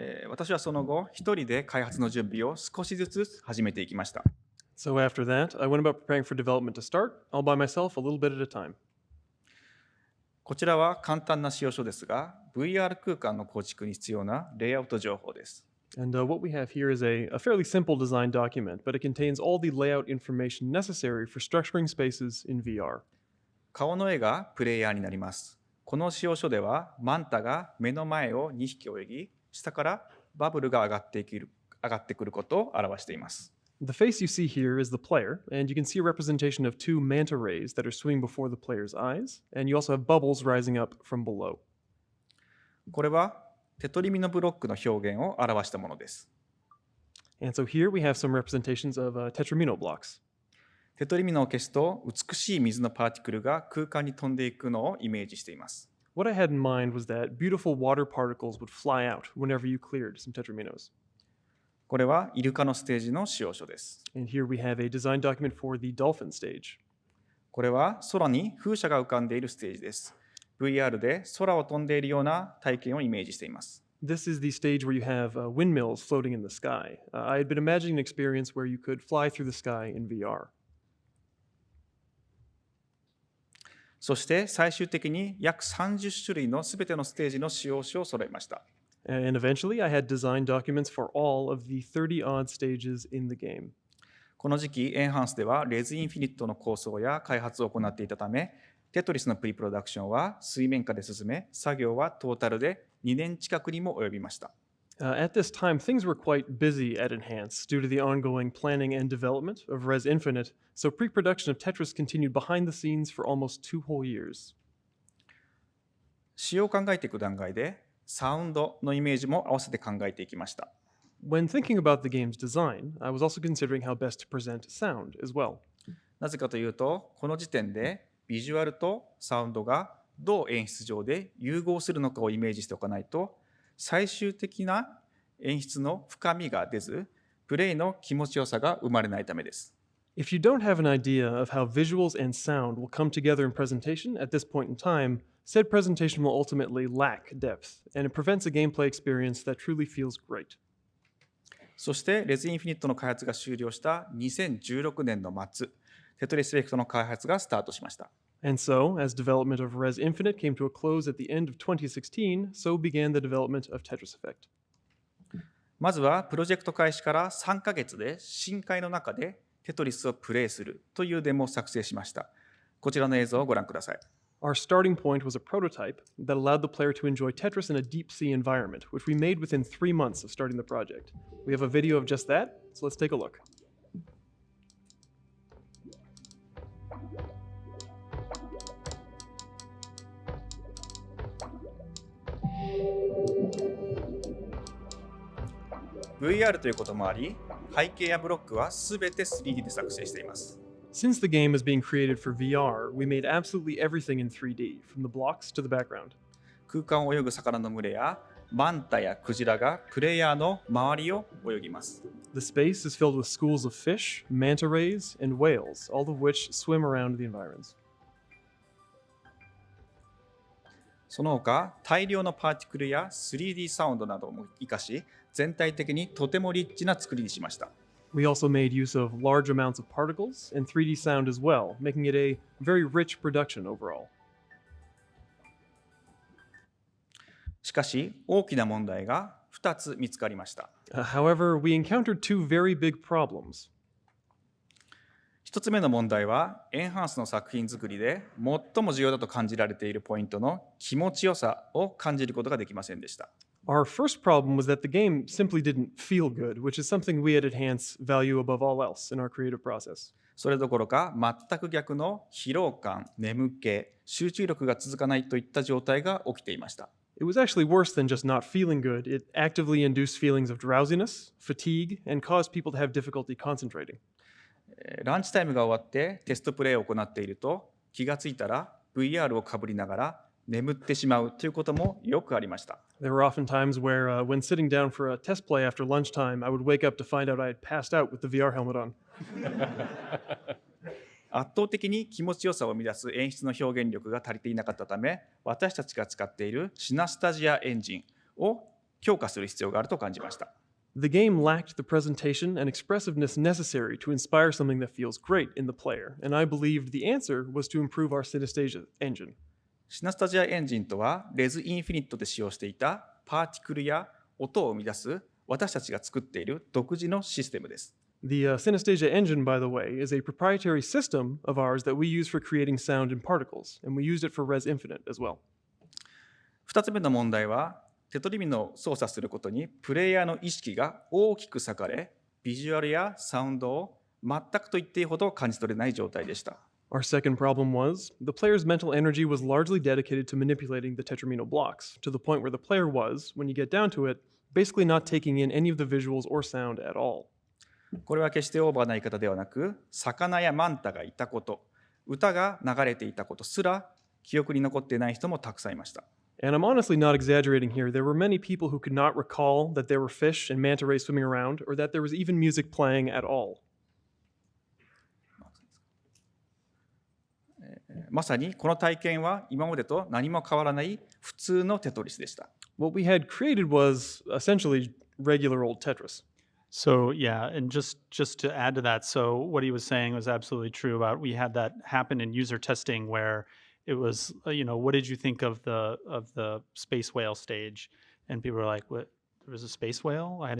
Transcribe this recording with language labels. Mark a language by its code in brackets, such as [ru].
[ja] 私はその後、一人で開発の準備を少しずつ始めていきました。 [en] So after that, I went about preparing for development to start, all by myself, a little bit at a time. [ja] こちらは簡単な仕様書ですが、VR 空間の構築に必要なレイアウト情報です。 [en] And what we have here is a fairly simple design document, but it contains all the layout information necessary for structuring spaces in VR. [ja] 顔の絵がプレイヤーになります。この仕様書では、マンタが目の前を2匹泳ぎ、下からバブルが上がってくることを表しています。 [en] The face you see here is the player, and you can see a representation of 2 manta rays that are swimming before the player's eyes, and you also have bubbles rising up from below. [ja] これはテトリミのブロックの表現を表したものです。 [en] And so here we have some representations of tetramino blocks. [ja] テトリミノを消すと美しい水のパーティクルが空間に飛んでいくのをイメージしています。 [en] What I had in mind was that beautiful water particles would fly out whenever you cleared some tetraminos. [ja] これはイルカのステージの仕様書です。 [en] And here we have a design document for the dolphin stage. [ja] これは空に風車が浮かんでいるステージです。VR で空を飛んでいるような体験をイメージしています。 [en] This is the stage where you have windmills floating in the sky. I had been imagining an experience where you could fly through the sky in VR. [ja] そして最終的に約30種類のすべてのステージの仕様書を揃えました。 [en] And eventually, I had design documents for all of the 30-odd stages in the game. [ja] この時期、エンハンスではレズインフィニットの構想や開発を行っていたため、テトリスのプリプロダクションは水面下で進め、作業はトータルで2年近くにも及びました。 [en] At this time, things were quite busy at Enhance due to the ongoing planning and development of Res Infinite, so pre-production of Tetris continued behind the scenes for almost 2 whole years. [ja] 仕様を考えていく段階で、サウンドのイメージも合わせて考えていきました。 [en] When thinking about the game's design, I was also considering how best to present sound as well. [ja] なぜかというと、この時点でビジュアルとサウンドがどう演出上で融合するのかをイメージしておかないと、最終的な演出の深みが出ず、プレイの気持ちよさが生まれないためです。 [en] If you don't have an idea of how visuals and sound will come together in presentation at this point in time, said presentation will ultimately lack depth, and it prevents a gameplay experience that truly feels great. [ja] そしてレズインフィニットの開発が終了した2016年の末、テトリスエフェクトの開発がスタートしました。 [en] And so, as development of Res Infinite came to a close at the end of 2016, so began the development of Tetris Effect. [ja] まずはプロジェクト開始から3ヶ月で深海の中でテトリスをプレイするというデモを作成しました。こちらの映像をご覧ください。 [en] Our starting point was a prototype that allowed the player to enjoy Tetris in a deep sea environment, which we made within 3 months of starting the project. We have a video of just that, so let's take a look. [ja] VR ということもあり、背景やブロックはすべて 3D で作成しています。 [en] Since the game is being created for VR, we made absolutely everything in 3D, from the blocks to the background. [ja] 空間を泳ぐ魚の群れやマンタやクジラがプレイヤーの周りを泳ぎます。 [en] The space is filled with schools of fish, manta rays, and whales, all of which swim around the environs. [ja] その他、大量のパーティクルや 3D サウンドなども活かし、全体的にとてもリッチな作りにしました。 [en] We also made use of large amounts of particles and 3D sound as well, making it a very rich production overall. [ja] しかし、大きな問題が2つ見つかりました。 [en] However, we encountered 2 very big problems. [ja] 1つ目の問題は、エンハンスの作品作りで最も重要だと感じられているポイントの気持ちよさを感じることができませんでした。 [en] Our first problem was that the game simply didn't feel good, which is something we at Enhance value above all else in our creative process. [ja] それどころか、全く逆の疲労感、眠気、集中力が続かないといった状態が起きていました。 [en] It was actually worse than just not feeling good. It actively induced feelings of drowsiness, fatigue, and caused people to have difficulty concentrating. [ja] ランチタイムが終わってテストプレイを行っていると、気がついたら VR をかぶりながら眠ってしまうということもよくありました。 [en] There were often times where, when sitting down for a test play after lunchtime, I would wake up to find out I had passed out with the VR helmet on. [ja] 圧倒的に気持ちよさを生み出す演出の表現力が足りていなかったため、私たちが使っているシナスタジアエンジンを強化する必要があると感じました。 [en] The game lacked the presentation and expressiveness necessary to inspire something that feels great in the player, and I believed the answer was to improve our Synesthesia engine. [ja] シナスタジアエンジンとは、レズインフィニットで使用していたパーティクルや音を生み出す私たちが作っている独自のシステムです。 [en] The Synesthesia engine, by the way, is a proprietary system of ours that we use for creating sound and particles, and we used it for Res Infinite as well. [ja] 2つ目の問題は、テトリミノを操作することにプレイヤーの意識が大きく割かれ、ビジュアルやサウンドを全くと言っていいほど感じ取れない状態でした。 [en] Our second problem was the player's mental energy was largely dedicated to manipulating the tetramino blocks, to the point where the player was, when you get down to it, basically not taking in any of the visuals or sound at all. [ja] これは決してオーバーな言い方ではなく、魚やマンタがいたこと、歌が流れていたことすら記憶に残っていない人もたくさんいました。 [en] And I'm honestly not exaggerating here. There were many people who could not recall that there were fish and manta rays swimming around, or that there was even music playing at all. [ja] まさにこの体験は今までと何も変わらない普通のテトリスでした。 [en] What we had created was essentially regular old Tetris. So yeah, and just to add to that, so what he was saying was absolutely true about we had that happen in user testing where it was, what did you think of the space whale stage? And people were like, what? There was a space whale?